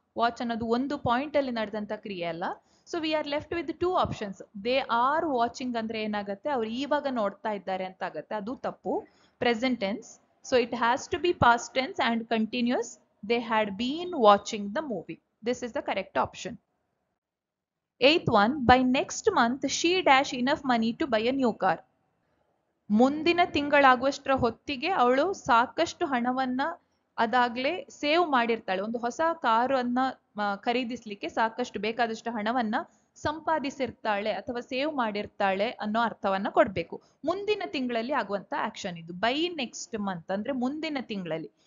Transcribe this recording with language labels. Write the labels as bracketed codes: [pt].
[kn] Watch ಅನ್ನೋದು ಒಂದು point ಅಲ್ಲಿ ನಡೆದಂತ ಕ್ರಿಯೆ ಅಲ್ಲ. [en] So we are left with two options. They are watching [kn] ಅಂದ್ರೆ ಏನಾಗುತ್ತೆ, ಅವ್ರು ಇವಾಗ ನೋಡ್ತಾ ಇದ್ದಾರೆ ಅಂತ ಆಗತ್ತೆ, ಅದು ತಪ್ಪು, present tense. [en] So it has to be past tense and continuous. They had been watching the movie. This is the correct option. Eighth one, by next month she dash enough money to buy a new car. [kn] ಮುಂದಿನ ತಿಂಗಳಾಗುವಷ್ಟರ ಹೊತ್ತಿಗೆ ಅವಳು ಸಾಕಷ್ಟು ಹಣವನ್ನ ಅದಾಗ್ಲೇ save ಮಾಡಿರ್ತಾಳೆ. ಒಂದು ಹೊಸ ಕಾರನ್ನ ಖರೀದಿಸ್ಲಿಕ್ಕೆ ಸಾಕಷ್ಟು ಬೇಕಾದಷ್ಟು ಹಣವನ್ನ ಸಂಪಾದಿಸಿರ್ತಾಳೆ ಅಥವಾ ಸೇವ್ ಮಾಡಿರ್ತಾಳೆ ಅನ್ನೋ ಅರ್ಥವನ್ನ ಕೊಡ್ಬೇಕು. ಮುಂದಿನ ತಿಂಗಳಲ್ಲಿ ಆಗುವಂತ ಆಕ್ಷನ್ ಇದು. [en] by next month [kn] ಅಂದ್ರೆ ಮುಂದಿನ ತಿಂಗಳಲ್ಲಿ.